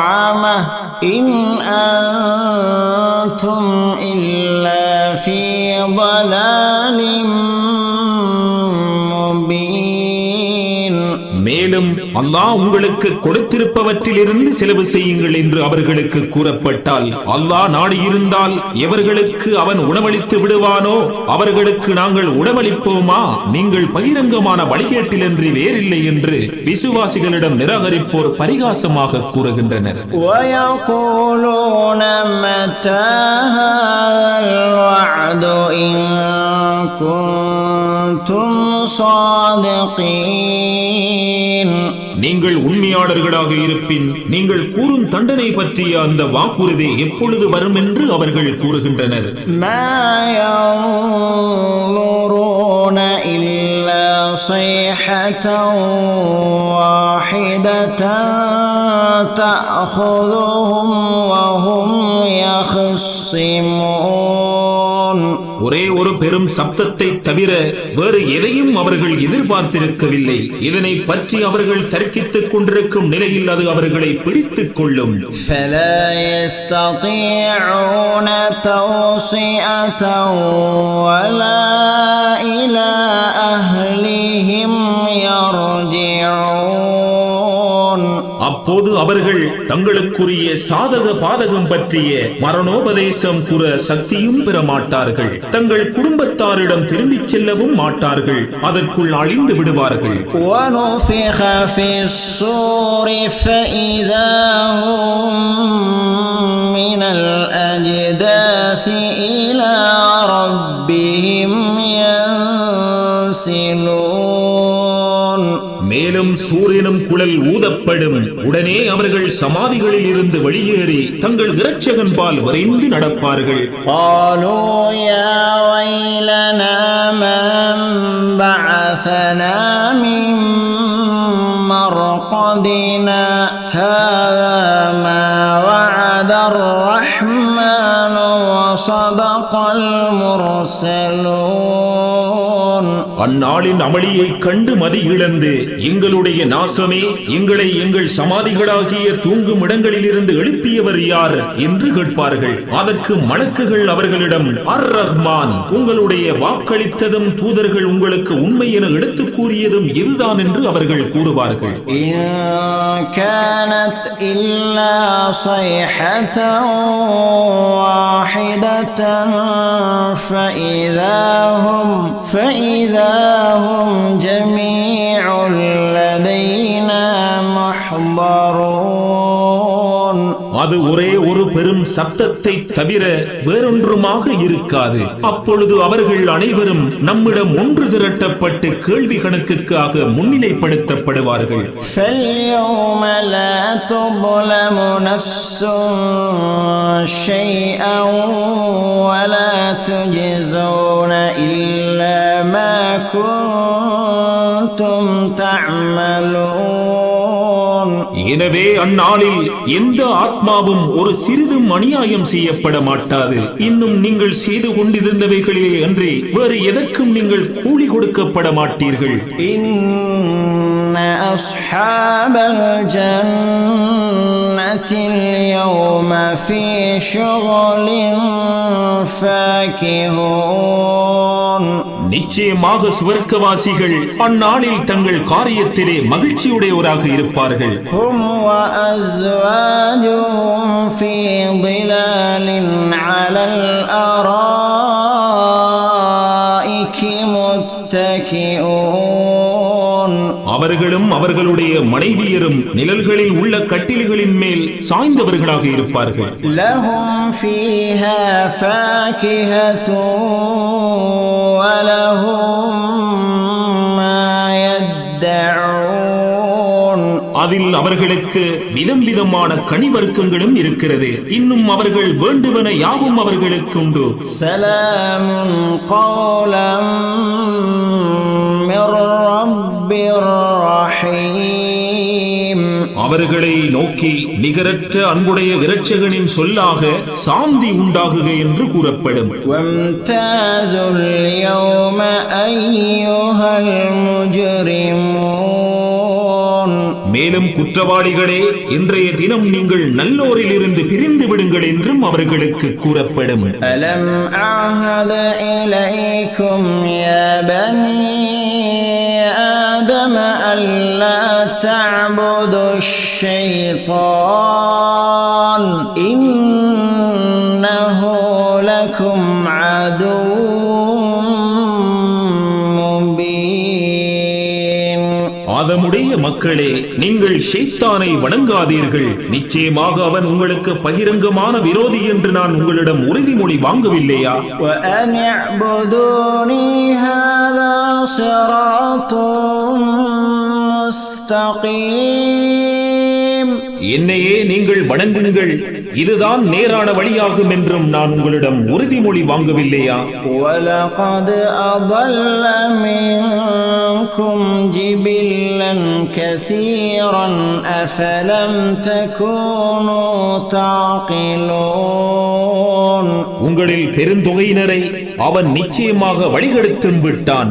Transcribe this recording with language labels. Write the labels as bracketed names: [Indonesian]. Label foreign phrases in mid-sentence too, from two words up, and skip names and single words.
[Arabic] القيامة إن أنتم إلا في ضلال مبين. [Tamil] மேலும் அல்லாஹ் உங்களுக்கு கொடுத்திருப்பவற்றிலிருந்து செலவு செய்யுங்கள் என்று அவர்களுக்கு கூறப்பட்டால், அல்லாஹ் நாடியிருந்தால் எவர்களுக்கு அவன் உணவளித்து விடுவானோ அவர்களுக்கு நாங்கள் உணவளிப்போமா, நீங்கள் பகிரங்கமான வழிகேட்டிலன்றி வேறில்லை என்று விசுவாசிகளிடம் நிராகரிப்போர் பரிகாசமாக கூறுகின்றனர். [Arabic] وَيَقُولُونَ مَتَى هَذَا الْوَعْدُ إِن كُنتُمْ صَادِقِينَ. [Tamil] நீங்கள் உண்மையாளர்களாக இருப்பின் நீங்கள் கூறும் தண்டனை பற்றிய அந்த வாக்குறுதி எப்பொழுது வரும் என்று அவர்கள் கூறுகின்றனர். [Arabic] مَا يَنظُرُونَ إِلَّا صَيْحَةً وَاحِدَةً تَأْخُذُهُمْ وَهُمْ يَخِصِّمُونَ. [Tamil] ஒரே ஒரு பெரும் சப்தத்தை தவிர வேறு எதையும் அவர்கள் எதிர்பார்த்திருக்கவில்லை. இதனை பற்றி அவர்கள் தர்க்கித்துக் கொண்டிருக்கும் நிலையில் அது அவர்களை பிடித்துக் கொள்ளும். [Arabic] فَلَا يَسْتَطِيعُونَ تَوْصِيَةً وَلَا إِلَى أَهْلِهِمْ يَرْجِعُونَ. [Tamil] அப்போது அவர்கள் தங்களுக்குரிய சாதக பாதகம் பற்றிய மரணோபதேசம் கூற சக்தியும் பெற மாட்டார்கள். தங்கள் குடும்பத்தாரிடம் திரும்பிச் செல்லவும் மாட்டார்கள். அதற்குள் அழிந்து விடுவார்கள். [Arabic] وَنُفِخَ فِي الصُّورِ فَإِذَا هُمْ مِنَ الْأَجْدَاثِ إِلَى رَبِّهِمْ يَنْسِلُونَ. [Tamil] மேலும் சூரியனும் குழல் ஊதப்படும். உடனே அவர்கள் சமாதிகளில் இருந்து வெளியேறி தங்கள் இரட்சகன்பால் விரைந்து நடப்பார்கள். [Arabic] قالوا يا ويلنا من بعثنا من مرقدنا هذا ما وعد الرحمن وصدق المرسلون. [Tamil] அந்நாளின் அமளியை கண்டு மதி இழந்து எங்களுடைய நாசமே, எங்களை எங்கள் சமாதிகளாகிய தூங்கும் இடங்களில் இருந்து எழுப்பியவர் யார் என்று கேட்பார்கள். அதற்கு மலக்குகள் அவர்களிடம், அர் ரஹ்மான், உங்களுடைய வாக்களித்ததும் தூதர்கள் உங்களுக்கு உண்மை என எடுத்துக் கூறியதும் இதுதான் என்று அவர்கள் கூறுவார்கள். [Arabic] إن كانت إلا صيحة واحدة فإذا هم جميع لدينا محضرون. [Tamil] அது ஒரே ஒரு பெரும் சப்தத்தை தவிர வேறொன்றுமாக இருக்காது. அப்பொழுது அவர்கள் அனைவரும் நம்மிடம் ஒன்று திரட்டப்பட்டு கேள்வி கணக்குக்காக முன்னிலைப்படுத்தப்படுவார்கள். [Arabic] فاليوم لا تظلم نفس شيئا ولا تجزون إلا ما كنتم تعملون. [Tamil] எனவே அந்நாளில் எந்த ஆத்மாவும் ஒரு சிறிதும் அநியாயம் செய்யப்பட மாட்டாது. இன்னும் நீங்கள் செய்து கொண்டிருந்தவைகளிலே அன்றி வேறு எதற்கும் நீங்கள் கூலி கொடுக்கப்பட மாட்டீர்கள். [Arabic] إن أصحاب الجنة اليوم في شغل فاكهون. [Tamil] நிச்சயமாக சுவர்க்கவாசிகள் அந்நாளில் தங்கள் காரியத்திலே மகிழ்ச்சியுடையவராக இருப்பார்கள். [Arabic] هم وأزواجهم في ظلال على الأرائك متكئون. [Tamil] அவர்களும் அவர்களுடைய மனைவியரும் நிழல்களில் உள்ள கட்டில்களின் மேல் சாய்ந்தவர்களாக இருப்பார்கள். [Arabic] لهم فيها فاكهة ولهم ما يدعون. [Tamil] அதில் அவர்களுக்கு விதம் விதமான கனிவர்க்கங்களும் இருக்கிறது. இன்னும் அவர்கள் வேண்டுவன யாவும் அவர்களுக்கு உண்டு. [Arabic] سلام قولا من رب رحيم. [Tamil] அவர்களை நோக்கி நிகரற்ற அன்புடைய இரட்சகனின் சொல்லாக சாந்தி உண்டாகுக என்று கூறப்படும். [Arabic] وامتازوا اليوم أيها المجرمون. [Tamil] மேலும் குற்றவாளிகளே, இன்றைய தினம் நீங்கள் நல்லோரில் இருந்து பிரிந்து விடுங்கள் என்றும் அவர்களுக்கு கூறப்படும். [Arabic] ألم أعهد إليكم يا بني آدم ألا تعبدوا الشيطان إنه لكم عدو مبين. [Tamil] ஆதமுடைய மக்களே, நீங்கள் ஷைத்தானை வணங்காதீர்கள். நிச்சயமாக அவன் உங்களுக்கு பகிரங்கமான விரோதி என்று நான் உங்களிடம் உறுதிமொழி வாங்கவில்லையா? [Arabic] وأن اعبدوني هذا صراط مستقيم. [Tamil] என்னையே நீங்கள் வணங்குங்கள், இதுதான் நேரான வழியாகும் என்றும் நான் உங்களிடம் உறுதிமொழி வாங்கவில்லையா? [Arabic] وَلَقَدْ أَضَلَّ مِنكُمْ جِبِلًّا كَثِيرًا أَفَلَمْ تَكُونُوا تَعْقِلُونَ. [Tamil] உங்களில் பெருந்தொகையினரை அவன் நிச்சயமாக வழிகெடுத்தும் விட்டான்.